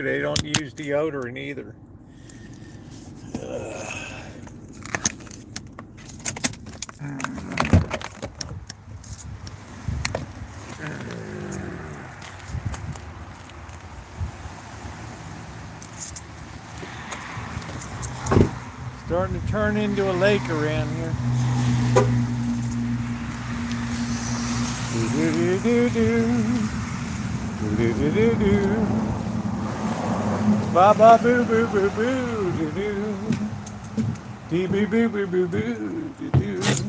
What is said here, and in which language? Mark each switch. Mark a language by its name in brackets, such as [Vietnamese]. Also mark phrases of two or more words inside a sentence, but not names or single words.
[English] They don't use deodorant either. Starting to turn into a lake around here. Ba ba boo boo boo boo doo doo. Dee boo boo boo boo boo doo doo.